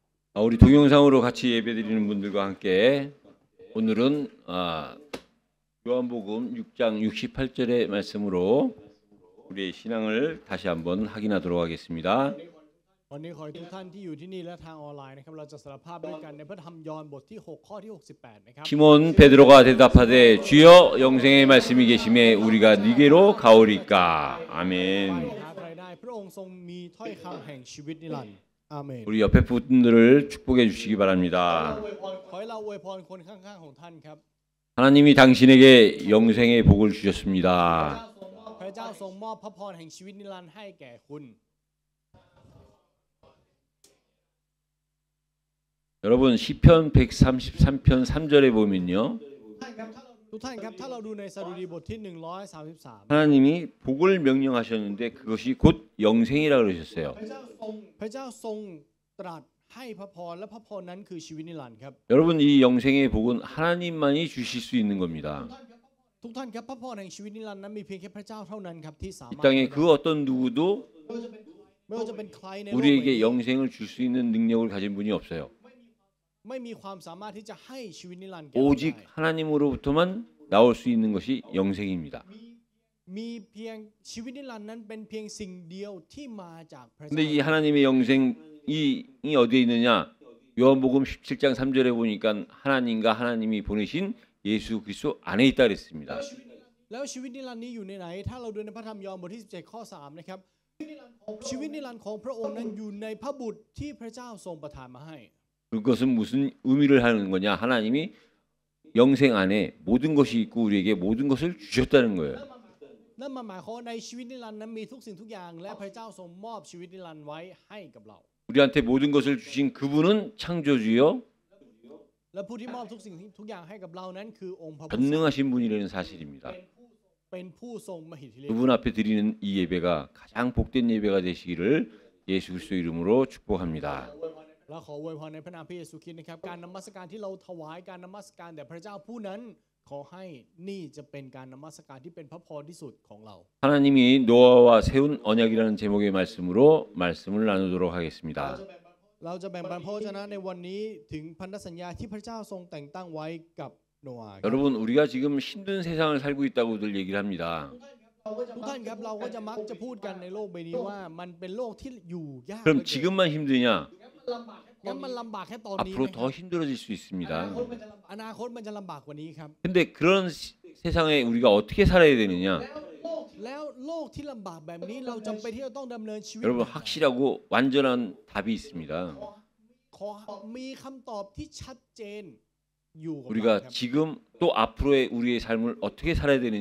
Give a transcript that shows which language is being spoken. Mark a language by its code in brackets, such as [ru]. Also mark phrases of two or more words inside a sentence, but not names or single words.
[ko] 우리 동영상으로 같이 예배드리는 분들과 함께 오늘은 요한복음 6장 68절의 말씀으로 우리의 신앙을 다시 한번 확인하도록 하겠습니다. [th] วันนี้ขอให้ทุกท่านที่อยู่ที่นี่และทางออนไลน์นะครับเราจะสารภาพด้วยกันในพระธรรมยอห์นบทที่6ข้อที่68นะครับ [ko] 시몬 베드로가 대답하되 주여 영생의 말씀이 계심에 우리가 네게로 가오리까. 아멘. [th] หาใครได้พระองค์ทรงมีถ้อยคำแห่งชีวิตนิรันดร์อาเมน [ko] 우리 옆에 분들을 축복해 주시기 바랍니다. [th] ขอให้เราอวยพรคนข้างๆของท่านครับ [ko] 하나님이 당신에게 영생의 복을 주셨습니다. [th] พระเจ้าทรงมอบพระพรแห่งชีวิตนิรันดร์ให้แก่คุณ [ko] 여러분 시편 133편 3절에 보면요. [th] ทุกท่านครับถ้าเราดูในสดุดีบทที่133 [ko] 하나님이 복을 명령하셨는데 그것이 곧 영생이라고 그러셨어요. [th] พระเจ้าทรงตรัสให้พระพรและพระพรนั้นคือชีวิตนิรันดร์ครับ [ko] 여러분 이 영생의 복은 하나님만이 주실 수 있는 겁니다. [th] ทุกท่านครับพระพรแห่งชีวิตนิรันดร์นั้นมีเพียงแค่พระเจ้าเท่านั้นครับที่สา [ko] 이 [th] มารถ [ko] 땅에 그 어떤 누구도 [th] ไม่ว่าจะเป็นใครในโลก [ko] 우리에게 영생을 줄 수 있는 능력을 가진 분이 없어요. [th] ไม่มีความสามารถที่จะให้ชีวิตนิรันดร์แก่เรา [ko] 오직 [th] ได้ [ko] 하나님으로부터만 나올 수 있는 것이 영생입니다. [th] มีเพียงชีวิตนิรันดร์นั้นเป็นเพียงสิ่งเดียวที่มาจากพระ [ko] 근데 [th] เจ้า [ko] 이 하나님의 영생이 어디에 있느냐? 요한복음 17장 3절에 보니까 하나님과 하나님이 보내신 예수 그리스도 안에 있다 그랬습니다. [th] แล้วชีวิตนิรันดร์นี้อยู่ในไหนถ้าเราดูในพระธรรมยอห์นบทที่17ข้อ3นะครับชีวิตนิรันดร์ของพระองค์นั้นอยู่ในพระบุตรที่พระเจ้าทรงประทานมาให้ [ko] 그것은 무슨 의미를 하는 거냐? 하나님이 영생 안에 모든 것이 있고 우리에게 모든 것을 주셨다는 거예요. [th] นั่นหมายความว่าในชีวิตนิรันดร์นั้นมีทุกสิ่งทุกอย่างและพระเจ้าทรงมอบชีวิตนิรันดร์ไว้ให้กับเรา [ko] 우리한테 모든 것을 주신 그분은 창조주요 [th] และผู้ที่มอบทุกสิ่งทุกอย่างให้กับเรานั้นคือองค์พระผู้ [ko] 전능하신 분이라는 사실입니다. [th] เป็นผู้ทรงมหิทธิฤทธิ์ [ko] 그분 앞에 드리는 이 예배가 가장 복된 예배가 되시기를 예수 그리스도 이름으로 축복합니다. [th] และขออวยพรในพระนามพระเยซูคริสต์นะครับการนมัสการที่เราถวายการนมัสการแด่พระเจ้าผู้นั้นขอให้นี่จะเป็นการนมัสการที่เป็นพระพรที่สุดของเรา [ko] 하나님이 노아와 세운 언약이라는 제목의 말씀으로 말씀을 나누도록 하겠습니다. [th] เราจะแบ่งปันพระวจนะในวันนี้ถึงพันธสัญญาที่พระเจ้าทรงแต่งตั้งไว้กับโนอาห์ครับ [ko] 여러분 우리가 지금 힘든 세상을 살고 있다고들 얘기를 합니다. [th] ทุกท่านครับเราก็จะมักจะพูดกันในโลกใบนี้ว่ามันเป็นโลกที่อยู่ยาก [ko] 그럼 지금만 힘드냐? [th] งั้นมันลำบากแค่ตอนนี้ [ko] 앞으로 더 힘들어질 수 있습니다. [th] อนาคตมันจะลำบากกว่านี้ครับ [ko] 근데 그런 세상에 우리가 어떻게 살아야 되느냐? [th] แล้วโลกที่ลำบากแบบนี้เราจำเป็นที่จะต้องดำเนินชีวิต [ko] 여러분 확실하고 완전한 답이 있습니다. [th] ขอมีคำตอบที่ชัดเจนอยู่กับเรา [ko] 우리가 [th] ครับ [ko] 지금 또 앞으로의 우리의 삶을 어떻게 살아야 되느냐?